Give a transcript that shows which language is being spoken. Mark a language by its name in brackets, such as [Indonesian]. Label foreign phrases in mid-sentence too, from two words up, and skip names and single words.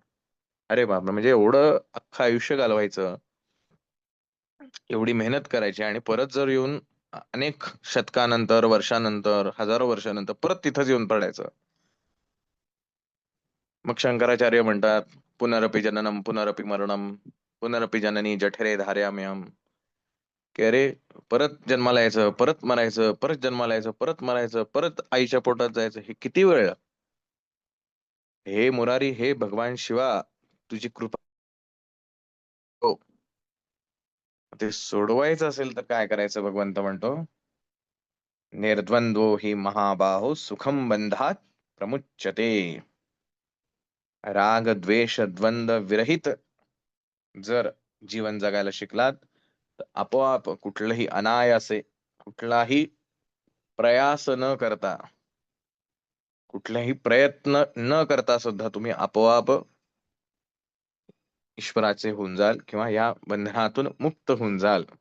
[Marathi] अरे बापरे, म्हणजे एवढं अख्खं आयुष्य घालवायचं, एवढी मेहनत करायची आणि परत जर येऊन अनेक शतकानंतर, वर्षानंतर, हजारो वर्षानंतर परत तिथंच येऊन पडायचं. मग शंकराचार्य म्हणतात, [Sanskrit] पुनरपि जननम पुनरपि मरणम पुनरपि जननी जठरे धारयाम्यहम, [Marathi] की अरे, परत जन्माला यायचं, परत मरायचं, परत जन्माला यायचं, परत मरायचं, परत आईच्या पोटात जायचं, हे किती वेळ? हे मुरारी, हे भगवान शिवा, तुझी कृपा हो. ते सोडवायचं असेल तर काय करायचं? भगवंत म्हणतो, [Sanskrit] निर्द्वंद्वो हि महाबाहो सुखम बंधात प्रमुच्यते. [Marathi] राग द्वेष द्वंद्व विरहित जर जीवन जगायला शिकलात, तर आपोआप कुठलंही अनायासे, कुठलाही प्रयास न करता, कुठलाही प्रयत्न न करता सुद्धा तुम्ही आपोआप ईश्वराचे होऊन जाल किंवा या बंधनातून मुक्त होऊन जाल.